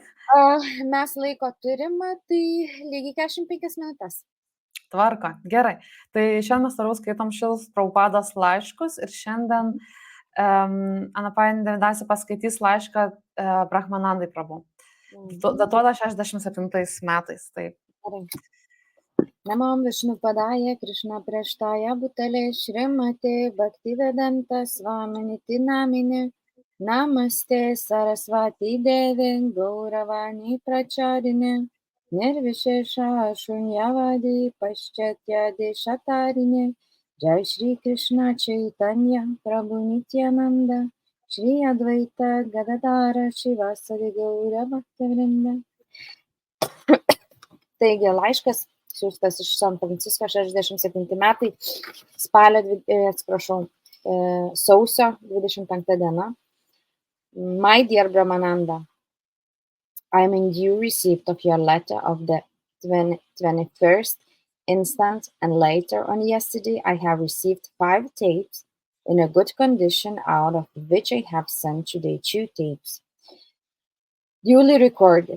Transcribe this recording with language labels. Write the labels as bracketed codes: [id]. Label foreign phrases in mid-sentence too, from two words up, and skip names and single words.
[lt] Mes laiko turim, tai lygiai 45 minutės. Tvarka, gerai. Tai šiandien mes toliau skaitom Šilos Prabhupados laiškus ir šiandien Anapain Devidasi paskaitys laišką Brahmanandai Prabhu. Datuota 67 metais. Tai [sa] नमम् विष्णुपादाय कृष्ण प्रेष्ठाय भूतले श्रीमते भक्तिवेदान्त स्वामिनिति नामिने नमस्ते सरस्वति देवे गौरवाणी प्रचारिणे निर्विशेष शून्यवादि पाश्चात्य देशतारिणे जय श्री कृष्ण चैतन्य प्रभु नित्यानन्द श्री अद्वैत गदाधर शिवासादि गौर भक्तिवृन्द. [lt] Taigi laiškas siūstas iš San Francisko 67 metai, sausio 25 diena. [en] My dear Brahmananda, I am in due receipt of your letter of the 21st instant, and later on yesterday I have received 5 tapes in a good condition, out of which I have sent today 2 tapes duly recorded.